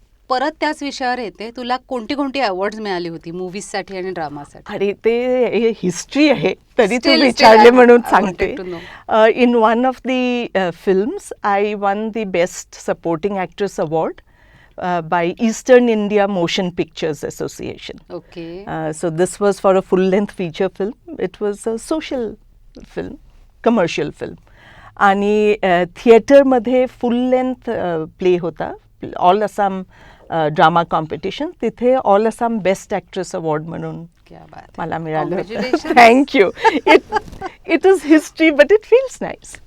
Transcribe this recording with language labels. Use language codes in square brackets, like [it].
[mr] परत त्याच विषयावर येते, तुला कोणती अवॉर्ड्स मिळाली होती मूवीजसाठी आणि ड्रामासाठी? अरे ते हिस्ट्री आहे, तरी तू विचारले म्हणून सांगते. [en] In one of the films I won the best supporting actress award by Eastern India Motion Pictures Association. Okay. So this was for a full-length feature film. It was a social film, commercial film. [mr] आणि थिएटरमध्ये [en] full-length play [mr] होता, all Assam drama competition. तिथे all Assam best actress award म्हणून मला मिळालं. [en] Thank you. It is history but it feels nice.